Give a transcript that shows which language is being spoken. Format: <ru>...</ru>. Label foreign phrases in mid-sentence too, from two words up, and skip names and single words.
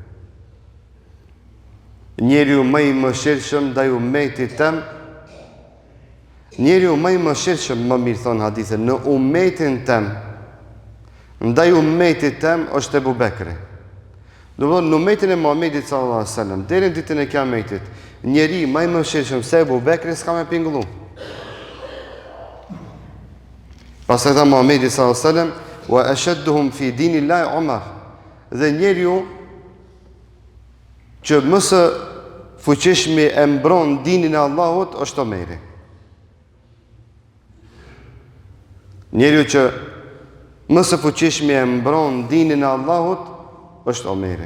<sq>Njeriu më I mëshirshëm ndaj ummetit tem, njeriu më I mëshirshëm, më mirë thon hadithe, në ummetin tem, ndaj ummetit tem është Ebu Bekri. Do të thonë në ummetin e Muhamedit</sq> <ar>صلى الله عليه وسلم,</ar> <sq>deri në ditën e Kiametit, njeri më I mëshirshëm se Ebu Bekri s'ka më pingullu. Pastaj tha Muhamedi</sq> <ar>صلى الله عليه وسلم: وأشدهم في دين الله عمر.</ar> <sq>Dhe njeriu që më së fuqishmi e mbron dinin e Allahut është Omeri. Njeriu që më së fuqishmi e mbron dinin e Allahut është Omeri.</sq>